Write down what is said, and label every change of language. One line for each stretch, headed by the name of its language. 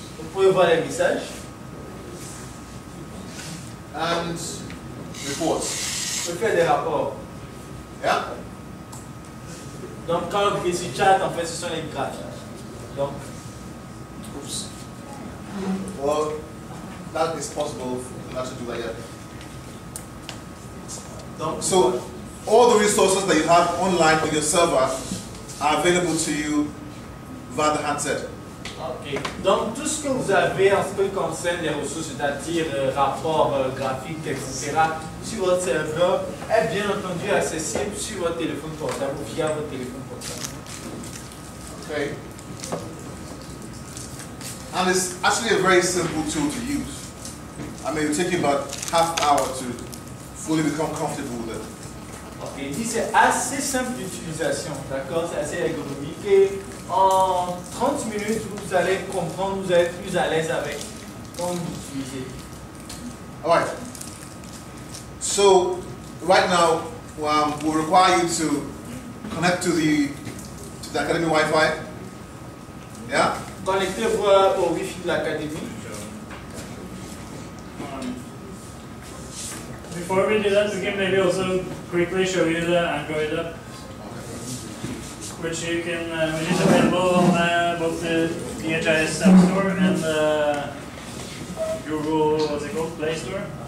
French: Vous pouvez voir les messages
English: and reports.
French: vous pouvez faire des rapports.
English: Yeah?
French: Donc quand vous cliquez sur chat, en fait, ce sont les graphiques. Donc,
English: Oops. Well, that is possible not to do that yet.
French: donc,
English: So, all the resources that you have online on your server are available to you via the handset.
French: ok. Donc tout ce que vous avez en ce qui concerne les ressources, c'est-à-dire rapports graphiques, etc., sur votre serveur, est bien entendu accessible sur votre téléphone portable ou via votre téléphone portable.
English: Okay. And it's actually a very simple tool to use. I mean, it'll take you about half an hour to fully become comfortable with it.
French: Ok, il dit c'est assez simple d'utilisation, d'accord, c'est assez ergonomique et en 30 minutes vous allez comprendre, vous allez être plus à l'aise avec comment l'utiliser.
English: All right. So right now, we'll require you to connect to the Academy Wi-Fi. Yeah.
French: Connectez-vous au Wi-Fi de l'académie.
English: Before we do that, we can maybe also quickly show you the Android app, which you can, which is available on both the DHIS App Store and the Google, what's it called, Play Store.